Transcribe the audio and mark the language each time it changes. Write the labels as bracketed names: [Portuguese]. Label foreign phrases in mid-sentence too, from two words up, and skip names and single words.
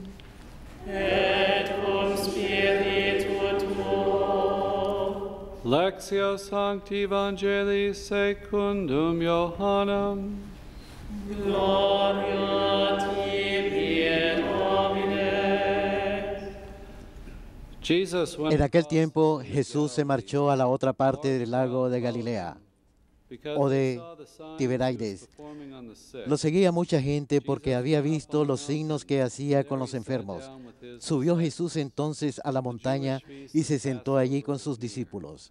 [Latin] Et cum spiritu tuo. Lectio Sancti Evangelii secundum Johannem. Gloria tibi, Domine. [Spanish] En aquel tiempo Jesús se marchó a la otra parte del lago de Galilea, o de Tiberíades. Lo seguía mucha gente porque había visto los signos que hacía con los enfermos. Subió Jesús entonces a la montaña y se sentó allí con sus discípulos.